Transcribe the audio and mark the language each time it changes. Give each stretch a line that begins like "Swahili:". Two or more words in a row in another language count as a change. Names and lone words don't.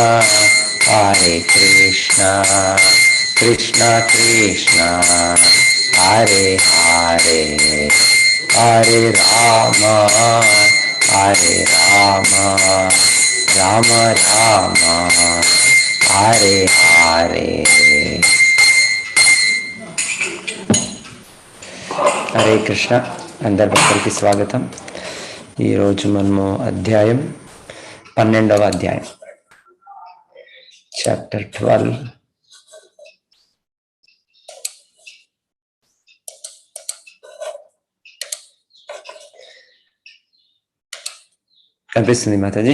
Sanskrit: कृष्ण कृष्ण हरे हरे हरे राम राम राम हरे हरे. హరే కృష్ణ.
Telugu: అందరి భక్తులకి స్వాగతం. ఈరోజు మనము అధ్యాయం 12వ అధ్యాయం, చాప్టర్ 12. కనిపిస్తుంది మాతాజీ?